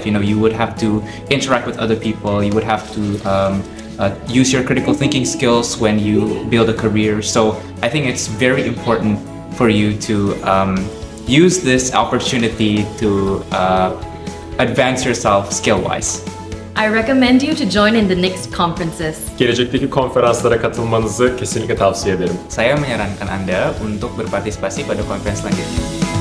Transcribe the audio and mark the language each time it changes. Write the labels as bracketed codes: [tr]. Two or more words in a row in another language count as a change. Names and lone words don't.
[en] You would have to interact with other people, you would have to use your critical thinking skills when you build a career. So I think it's very important for you to use this opportunity to advance yourself skill-wise. I recommend you to join in the next conferences. [tr] Gelecekteki konferanslara katılmanızı kesinlikle tavsiye ederim. [id] Saya menyarankan Anda untuk berpartisipasi pada konferensi selanjutnya.